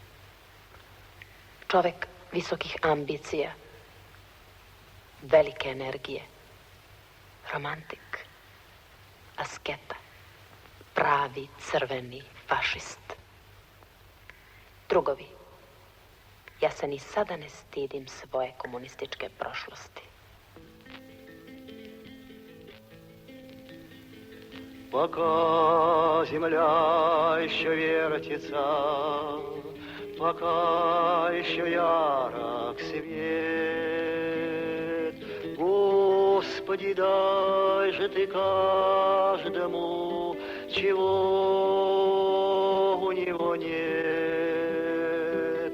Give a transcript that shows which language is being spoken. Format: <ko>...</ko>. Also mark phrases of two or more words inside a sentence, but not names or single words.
<sr>Čovek visokih ambicija, velike energije, romantik, asketa, pravi crveni fašist. Drugovi, ja se ni sada ne stidim svoje komunističke prošlosti.</sr> <ru>Пока земля еще вертится, пока еще ярок свет, Господи, дай же Ты каждому, чего у него нет.</ru>